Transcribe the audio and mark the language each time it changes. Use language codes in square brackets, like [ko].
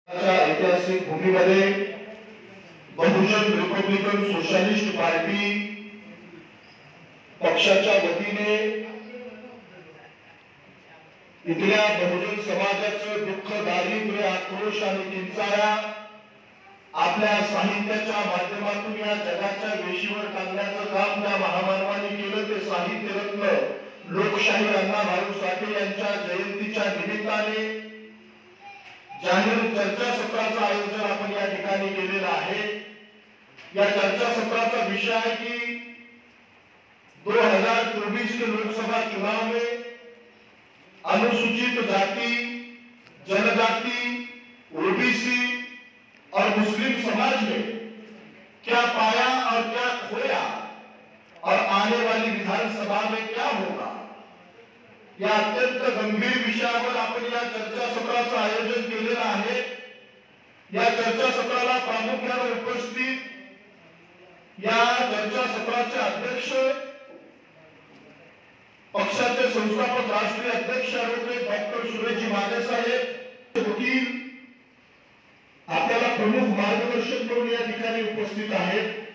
[mr] ऐतिहासिक भूमीमध्ये बहुजन Republican socialist party पक्षाच्या वतीने इथल्या बहुजन समाजाचं दुःख, दारिद्र्य, आक्रोश आणि किंचाळा आपल्या साहित्याच्या माध्यमातून या जगाच्या वेशीवर टांगण्याचं काम त्या महामानवाने केलं. ते साहित्य रत्न लोकशाहीर अण्णा भाऊ साठे यांच्या जयंतीच्या निमित्ताने जाहीर चर्चासत्राचं आयोजन आपण या ठिकाणी केलेलं आहे. या चर्चासत्राचा विषय आहे की [hi] 2024 के लोकसभा चुनाव में अनुसूचित जाति, जनजाति, ओबीसी और मुस्लिम समाज में क्या पाया और क्या खोया और आने वाली विधानसभा में क्या होगा, [mr] या अत्यंत गंभीर विषयावर आपण या चर्चासत्राचं आयोजन केलेलं आहे. या चर्चासत्राला प्रामुख्याने उपस्थित या चर्चासत्राचे अध्यक्ष, पक्षाचे संस्थापक राष्ट्रीय अध्यक्ष ॲडव्होकेट डॉक्टर सुरेशजी माने साहेब, वकील आपल्याला प्रमुख मार्गदर्शन करून या ठिकाणी उपस्थित आहेत.